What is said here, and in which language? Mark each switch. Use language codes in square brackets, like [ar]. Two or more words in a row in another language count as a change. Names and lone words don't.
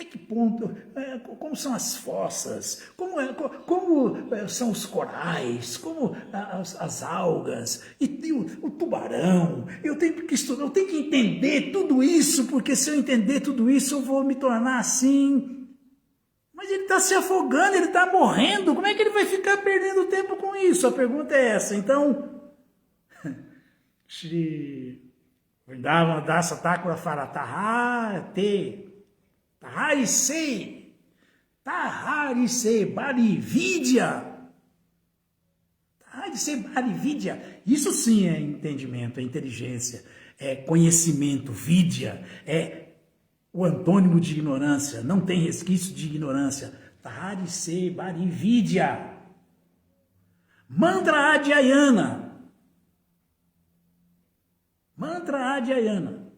[pt] Até que ponto, como são as fossas, como são os corais, como as algas, e o tubarão. Eu tenho que estudar, eu tenho que entender tudo isso, porque se eu entender tudo isso, eu vou me tornar assim. Mas ele está se afogando, ele está morrendo, como é que ele vai ficar perdendo tempo com isso? A pergunta é essa. Então, Shri Vrindavan Dasa Thakura fala, [bn] Taharise, Barividya. Taharise, Barividya. [pt] Isso sim é entendimento, é inteligência, é conhecimento. Vidya é o antônimo de ignorância, não tem resquício de ignorância. [bn] Taharise, Barividya. Mantra Adhyayana. Mantra Adhyayana.